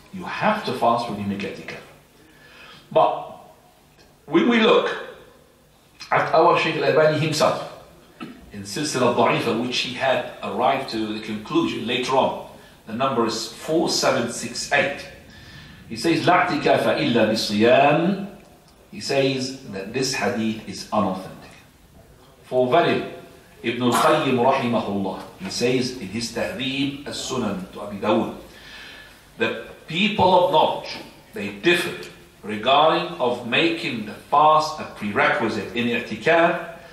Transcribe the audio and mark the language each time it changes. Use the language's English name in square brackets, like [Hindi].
[English] You have to fast when you make i'tikaf. But when we look at our Shaykh al-Albani himself in Silsila Da'ifa, which he had arrived to the conclusion later on, the number is 4768. He says [Arabic] لا اعتكاف إلا بالصيام. [English] He says that this hadith is unauthentic. For valid, Ibn al-Qayyim rahimahullah, he says in his Tahdhib as-Sunan to Abi Dawud, the people of knowledge, they differed regarding of making the fast a prerequisite in i'tikaf.